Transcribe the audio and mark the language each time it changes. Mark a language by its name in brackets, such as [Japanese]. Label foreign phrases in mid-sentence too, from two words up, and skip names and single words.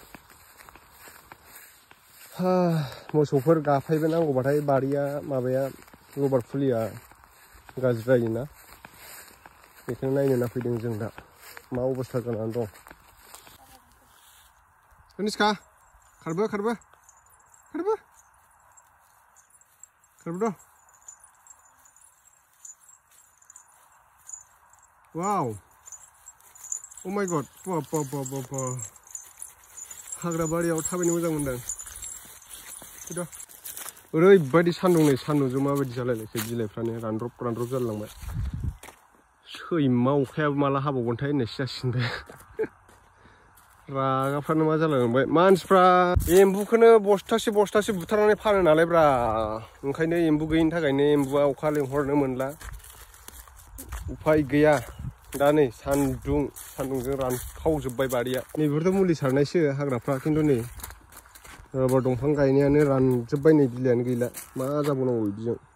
[Bodo] मोसौफोर गाफायबो नांगौबाथाय बारिया माबाया रबार फुलिया गाज्रि जायोना बेखौनो नायनो होनना फैदों जों दा मा अबस्था जानानै दं कनिष्का खारबो Wow! [English] Oh my god! [Bodo] हाग्रा बारियाव थाबायनो मोजां मोनदों ओरैबायदि सान्दुं नै सान्दुंजों माबायदि जालायलायखो बिलाइफ्रानो रानद्रब जालांबाय सैमा अखायाबो माला हाबावगोनथाय होननायसो जासिगोन रागाफ्रानो मा जालांबाय मानसिफ्रा एम्बुखौनो बस्थासे बुथारनानै फानो नालाय ब्रा ओंखायनो एम्बु गैयिनि थाखायनो एम्बुआ अखा लेंहरनो मोनला उफाय गैया दा नै सान्दुंजों रानखावजोबबाय बारिया नैबेफोरथ' मुलि सारनायसो हाग्राफ्रा खिन्थु नै रबार दंफां गायनायानो रानजोबबाय नै बिलाइयानो गैला मा जाबावनांगौ बिदिजों